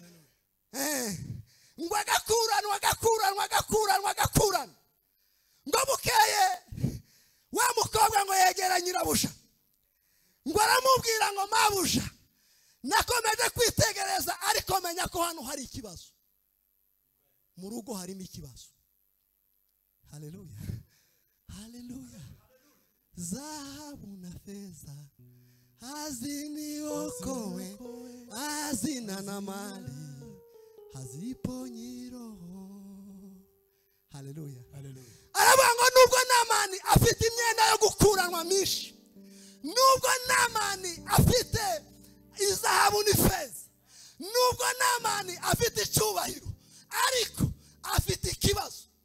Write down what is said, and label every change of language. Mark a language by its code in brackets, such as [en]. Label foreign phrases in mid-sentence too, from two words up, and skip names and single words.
[rw] Ngo agakuranwa ngo bukeye wa mukobwa ngo yegera nyirabuja, ngo aramubwira ngo mabuja, nakomeje kwitegereza ariko menya ko hano hari ikibazo, mu rugo harimo ikibazo. Haleluya. Haleluya. [sw] Zahabu na feza haziniokoe, hazina na mali haziponyi roho. [rw] Haleluya. Aravuga ngo nubwo Namani afite imyenda yo gukuranwa myinshi, nubwo Namani afite izahabu n'ifeza, nubwo Namani afite icyubahiro, ariko afite ikibazo.